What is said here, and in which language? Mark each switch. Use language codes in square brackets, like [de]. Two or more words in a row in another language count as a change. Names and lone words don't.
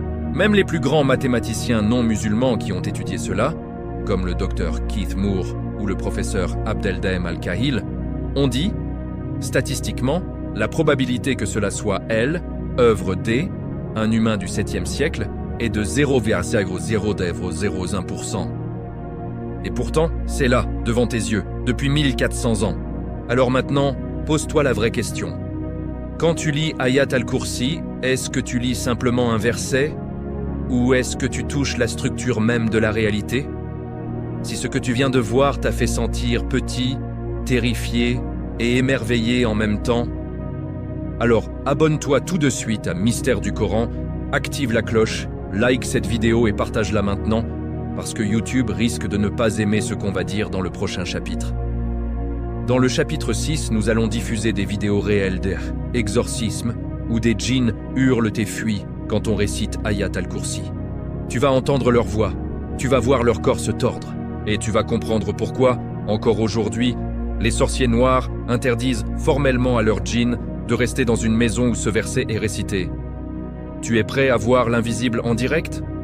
[fr] Même les plus grands mathématiciens non musulmans qui ont étudié cela, comme le docteur Keith Moore ou le professeur Abdeldaim Al-Kahil, ont dit, statistiquement, la probabilité que cela soit elle, œuvre D, un humain du 7e siècle, est de 0,001%. Et pourtant, c'est là, devant tes yeux, depuis 1400 ans. Alors maintenant, pose-toi la vraie question. Quand tu lis Ayat al-Kursi, est-ce que tu lis simplement un verset ou est-ce que tu touches la structure même de la réalité? Si ce que tu viens de voir t'a fait sentir petit, terrifié et émerveillé en même temps, alors abonne-toi tout de suite à Mystère du Coran, active la cloche, like cette vidéo et partage-la maintenant, parce que YouTube risque de ne pas aimer ce qu'on va dire dans le prochain chapitre. Dans le chapitre 6, nous allons diffuser des vidéos réelles d'exorcisme où des djinns hurlent et fuient quand on récite Ayat al-Kursi. Tu vas entendre leur voix, tu vas voir leur corps se tordre, et tu vas comprendre pourquoi, encore aujourd'hui, les sorciers noirs interdisent formellement à leurs djinns de rester dans une maison où ce verset est récité. Tu es prêt à voir l'invisible en direct?